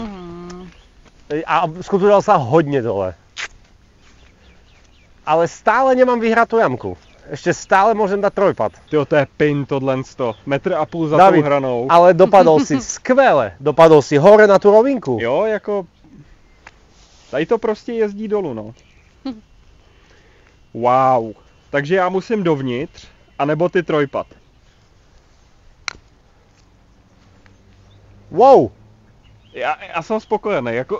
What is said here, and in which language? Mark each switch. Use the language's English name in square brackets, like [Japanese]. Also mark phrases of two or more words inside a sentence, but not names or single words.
[Slovak] A skotúral sa hodne dole. Ale stále nemám vyhratú jamku. Ešte stále môžem dať trojpad. [Czech] Tyjo, to je pin tohlensto. [Slovak] 1,5 metra za David, [Czech] tou hranou. [Slovak] Ale dopadol si skvele. Dopadol si hore na tú rovinku. [Czech] Jo, jako... Tady to prostě jezdí dolů, no. Wow. Takže já musím dovnitř, anebo ty trojpad. Wow. Já jsem spokojený, jako...